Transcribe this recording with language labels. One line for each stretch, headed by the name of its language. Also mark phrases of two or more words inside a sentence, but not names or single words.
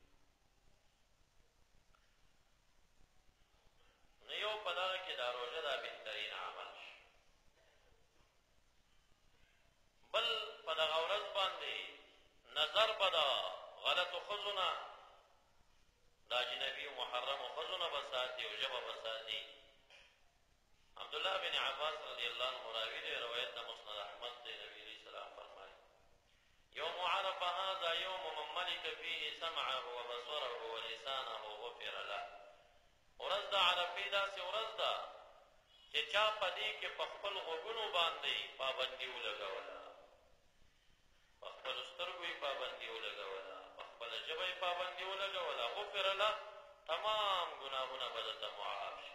Pashto: نو یو په دغه کې دا روژه دا بهترین عمل شي بل ضرب دا غلط خزونه دا اجنبي و محرم خزونه بساتي او ژبه بساتي. عبدالله بن عباس
Arabic: رضی اللہ عنہ
Pashto: راوی دے روایت دا مسند احمد دے نبی
Arabic: علیہ السلام
Pashto: فرمائے
Arabic: یوم عرف هذا یوم من ملک فیه سمعه و بصره و لسانه غفر له.
Pashto: ورځ د عرفې داسې ورځ ده چې چا په دې کې په خپل غوږونو باندې پابندي ولګوله، په خپلو سترګو یې پابندي ولګوله، په خپله ژبه یې پابندي ولګوله،
Arabic: غفر له،
Pashto: تمام ګناهونه به درته معاف شي.